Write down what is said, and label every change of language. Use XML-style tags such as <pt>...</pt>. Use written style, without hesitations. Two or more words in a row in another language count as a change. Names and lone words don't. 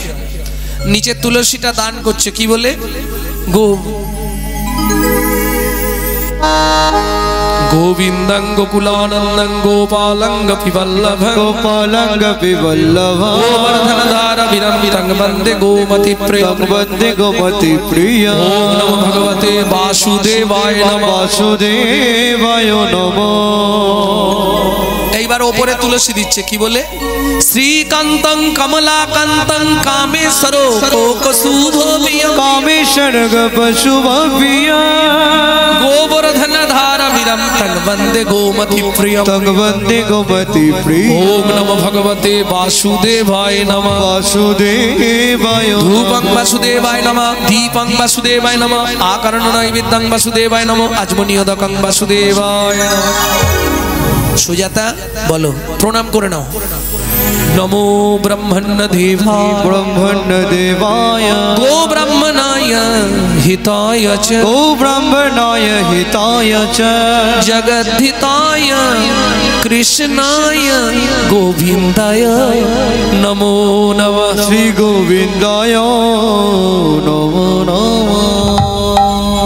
<bn>নিচে তুলসীটা দান করছে কি বলে?</bn> <sa>গোবিন্দং গোকুলানন্দং গোপালং গোপীবল্লভং গোপালং গোপীবল্লভং গোবর্ধনধার বিরম্বিতং বন্দে গোমতি প্রিয়ং বন্দে গোমতি প্রিয়ং। ওম নমো ভগবতে বাসুদেবায় নমঃ। বাসুদেবায় নমঃ।</sa> <bn>এইবার ওপরে তুলসী দিচ্ছে কি বলে?</bn> <sa>শ্রীকান্তং কমলাকান্তং কামেশ্বরো কোকশুভবিয়ং কামেশ্বর গোপশুভবিয়ং গোবর্ধনধার বিরম্বিতং বন্দে গোমতি প্রিয়ং তং বন্দে গোমতি প্রিয়ং। ওম নমো ভগবতে বাসুদেবায় নমঃ। বাসুদেবায় ধূপং বাসুদেবায় নমঃ, দীপং বাসুদেবায় নমঃ, আকরণ নৈবেদ্যং বাসুদেবায় নমঃ, আজমনীয়দকং বাসুদেবায় নমঃ।</sa> <bn>সুজাতা বলো, প্রণাম করে নাও।</bn> <sa>নমো ব্রহ্মণ্য দেবায় ব্রহ্মণ্য দেবায় গো ব্রাহ্মণায় হিতায় চ গো ব্রাহ্মণায় হিতায় চ জগদ্ধিতায় কৃষ্ণায় গোবিন্দায় নমো নমঃ। শ্রী গোবিন্দায় নমো নমঃ।</sa>